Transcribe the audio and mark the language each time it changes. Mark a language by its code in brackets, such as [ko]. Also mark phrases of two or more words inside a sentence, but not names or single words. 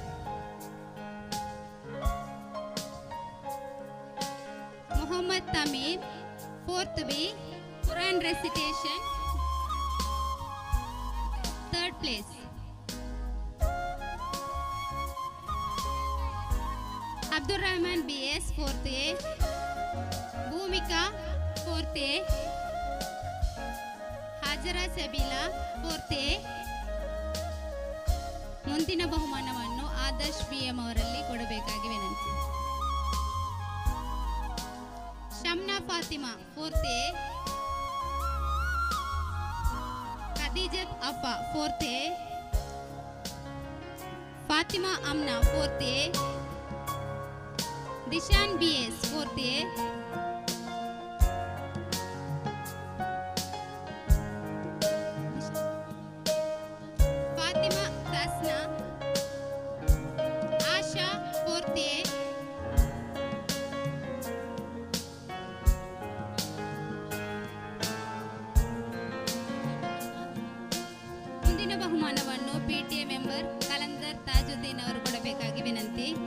[en] Muhammad Tamir, fourth B, Quran recitation, third place. Abdul Rahman BS, fourth A, Bhumika, fourth A, Hajara Sabila, fourth A. [kn] ಮುಂದಿನ ಬಹುಮಾನವನ್ನು ಆದರ್ಶ್ BM ಅವರಲ್ಲಿ ಕೊಡಬೇಕಾಗಿ ವಿನಂತಿ. ಶಮ್ನಾ ಫಾತಿಮಾ, [en] fourth A, [kn] ಖದೀಜತ್ ಅಫಾ, [en] fourth A, [kn] ಫಾತಿಮಾ ಅಮ್ನಾ, [en] fourth A, ದಿಶಾನ್ BS, fourth A, [kn] ಫಾತಿಮಾ ತಸ್ನಾ, ಆಶಾ, [en] fourth A, [kn] ಮುಂದಿನ ಬಹುಮಾನವನ್ನು PTA ಮೆಂಬರ್ ಕಲಂದರ್ ತಾಜುದ್ದೀನ್ ಅವರು ಕೊಡಬೇಕಾಗಿ ವಿನಂತಿ.